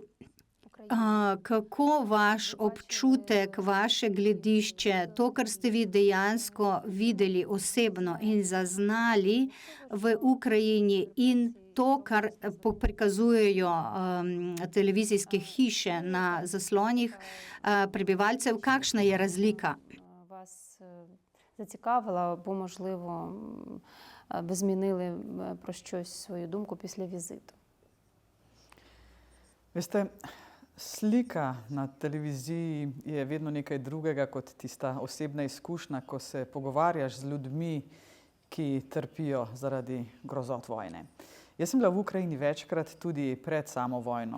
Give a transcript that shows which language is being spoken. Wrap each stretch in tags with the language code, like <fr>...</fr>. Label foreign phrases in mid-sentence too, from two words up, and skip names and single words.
<sl>Kako vaš občutek, vaše gledišče, to, kar ste vi dejansko videli osebno in zaznali v Ukrajini in to, kar prikazujejo televizijske hiše na zaslonih prebivalcev, kakšna je razlika?</sl> <uk>Вас зацікавило, або, можливо, ви змінили про щось свою думку після візиту?</uk> <sl>Veste, slika na televiziji je vedno nekaj drugega kot tista osebna izkušnja, ko se pogovarjaš z ljudmi, ki trpijo zaradi grozot vojne. Jaz sem bila v Ukrajini večkrat tudi pred samo vojno.</sl>